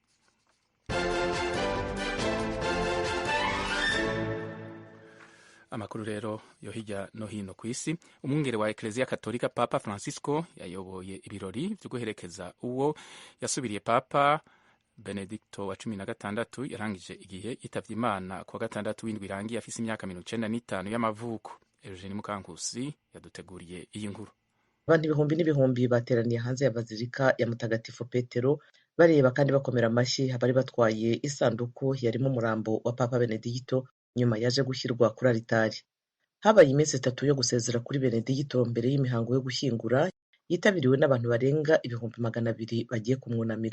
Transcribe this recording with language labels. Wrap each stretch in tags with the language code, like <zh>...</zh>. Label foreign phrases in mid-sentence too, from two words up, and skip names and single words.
<rn>Amakuru rero yo hirya no hino ku isi. Umwungere wa Eklezia Katolika Papa Francisco yayoboye ibirori vyo guherekeza uwo yasubiriye Papa Benedicto wa 16 yarangije igihe yitavye Imana ku wa gatandatu w'indwi irangiye afise imyaka 95 y'amavuko.</rn> <rw>Eugene Mukankusi yaduteguriye iyi nkuru. Abantu ibihumbi n'ibihumbi bateraniye hanze ya Bazilika ya Mutagatifu Petero bareba kandi bakomera amashyi abari batwaye isanduku yarimo umurambo wa Papa Benedicto nyuma yaje gushyirwa kuri alitari. Habaye iminsi 3 yo gusezera kuri Benedicto mbere y'imihango yo gushyingura yitabiriwe n'abantu barenga 200,000 bagiye kumwunamira.</rw>